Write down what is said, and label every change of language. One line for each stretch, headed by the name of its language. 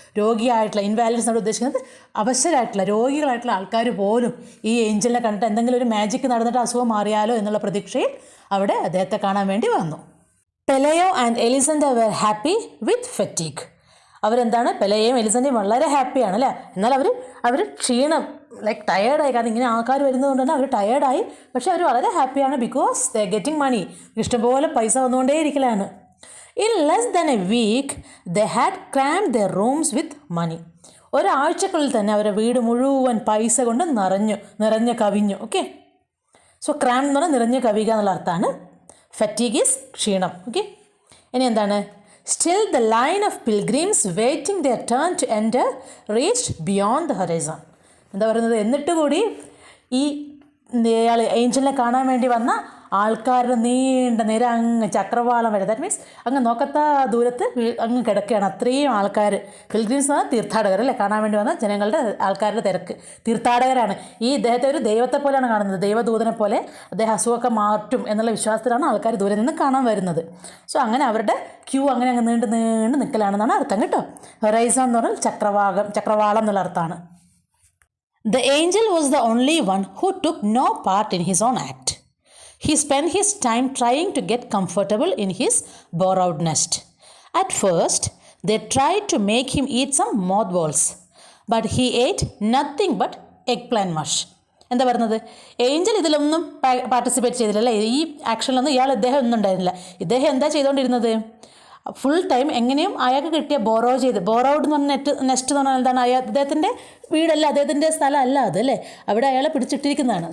Malayalam: രോഗിയായിട്ടുള്ള Invalides നമ്മൾ ഉദ്ദേശിക്കുന്നത് അവശരായിട്ടുള്ള രോഗികളായിട്ടുള്ള ആൾക്കാർ പോലും ഈ ഏഞ്ചലിനെ കണ്ടിട്ട് എന്തെങ്കിലും ഒരു മാജിക്ക് നടന്നിട്ട് അസുഖം മാറിയാലോ എന്നുള്ള പ്രതീക്ഷയിൽ അവിടെ അദ്ദേഹത്തെ കാണാൻ വേണ്ടി വന്നു.
English: Pelayo and Elisenda were happy with fatigue.
Malayalam: അവരെന്താണ്, പെലയും എലിസണ്ടയും വളരെ ഹാപ്പിയാണ് അല്ലേ. എന്നാൽ അവർ ക്ഷീണം, ലൈക്ക് ടയേർഡായി. കാരണം ഇങ്ങനെ ആൾക്കാർ വരുന്നതുകൊണ്ട് തന്നെ അവർ ടയേർഡായി. പക്ഷേ അവർ വളരെ ഹാപ്പിയാണ്,
English: Because they getting money.
Malayalam: ഇഷ്ടംപോലെ പൈസ വന്നുകൊണ്ടേ ഇരിക്കലാണ്.
English: In less than a week, they had crammed their rooms with money.
Malayalam: ഒരാഴ്ചക്കുള്ളിൽ തന്നെ അവരുടെ വീട് മുഴുവൻ പൈസ കൊണ്ട് നിറഞ്ഞ് കവിഞ്ഞു. ഓക്കെ, സോ ക്രാം എന്ന് പറഞ്ഞാൽ നിറഞ്ഞ് കവിയുക എന്നുള്ള അർത്ഥമാണ്.
English: Fatigue is ക്ഷീണം. Okay,
Malayalam: ഇനി എന്താണ്?
English: Still the line of pilgrims waiting their turn to enter reached beyond the horizon.
Malayalam: എന്താ പറയുന്നത്? എന്നിട്ട് കൂടി ഈ ഏഞ്ചലിനെ കാണാൻ വേണ്ടി വന്ന ആൾക്കാരുടെ നീണ്ട നിര അങ്ങ് ചക്രവാളം വരെ,
English: that means
Malayalam: അങ്ങ് നോക്കത്താ ദൂരത്ത് അങ്ങ് കിടക്കുകയാണ്. അത്രയും ആൾക്കാർ, പിൽഗ്രിംസ് എന്ന തീർത്ഥാടകർ അല്ലേ, കാണാൻ വേണ്ടി വന്ന ജനങ്ങളുടെ ആൾക്കാരുടെ തിരക്ക്. തീർത്ഥാടകരാണ്. ഈ ഇദ്ദേഹത്തെ ഒരു ദൈവത്തെ പോലെയാണ് കാണുന്നത്, ദൈവദൂതനെ പോലെ. അദ്ദേഹം അസുഖമൊക്കെ മാറ്റും എന്നുള്ള വിശ്വാസത്തിലാണ് ആൾക്കാർ ദൂരെ നിന്ന് കാണാൻ വരുന്നത്. സോ അങ്ങനെ അവരുടെ ക്യൂ അങ്ങനെ അങ്ങ് നീണ്ട് നിൽക്കലാണെന്നാണ് അർത്ഥം കേട്ടോ. ഹൊറൈസൺ എന്ന് പറഞ്ഞാൽ ചക്രവാളം എന്നുള്ള അർത്ഥമാണ്.
English: The angel was the only one who took no part in his own act. He spent his time trying to get comfortable in his borrowed nest. At first, they tried to make him eat some mothballs, but he ate nothing but eggplant mush.
Malayalam: എന്താ പറയുന്നത്, Angel ഇതിലൊന്നും participate ചെയ്തില്ല അല്ലേ, ഈ ആക്ഷനിലൊന്നും ഇദ്ദേഹം ഒന്നും ഉണ്ടായിരുന്നില്ല. ഇദ്ദേഹം എന്താ ചെയ്തുകൊണ്ടിരുന്നത്, ഫുൾ ടൈം എങ്ങനെയും അയാൾക്ക് കിട്ടിയ ബോറൗഡ് എന്ന് പറഞ്ഞ നെസ്റ്റ് എന്ന് പറഞ്ഞാൽ എന്താണ്, അദ്ദേഹത്തിൻ്റെ വീടല്ല, അദ്ദേഹത്തിൻ്റെ സ്ഥലം അല്ല അത് അല്ലേ, അവിടെ അയാളെ പിടിച്ചിട്ടിരിക്കുന്നതാണ്.